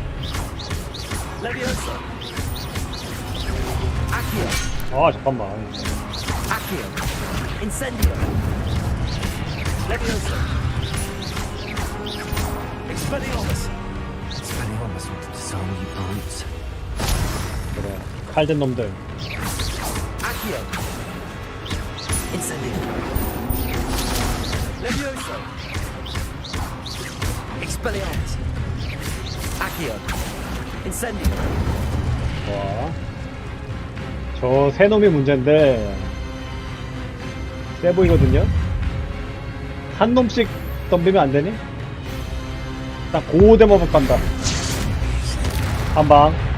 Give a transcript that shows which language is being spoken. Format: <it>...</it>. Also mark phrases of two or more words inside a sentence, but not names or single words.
<la>Leviosa. Accio.</la> <ko>아 잠깐만.</ko> <la>Accio. Incendio. Leviosa. Expelliarmus.</la> <en>Expelliarmus will disarm you brutes.</en> <ko>그래. 칼든 놈들.</ko> <la>Accio. Incendio. Leviosa. Expelliarmus. Accio. Incendio.</la> <ko>와. 저 세 놈이 문제인데 세 보이거든요. 한 놈씩 덤비면 안 되니? 딱 고대모법 간다. 한 방.</ko>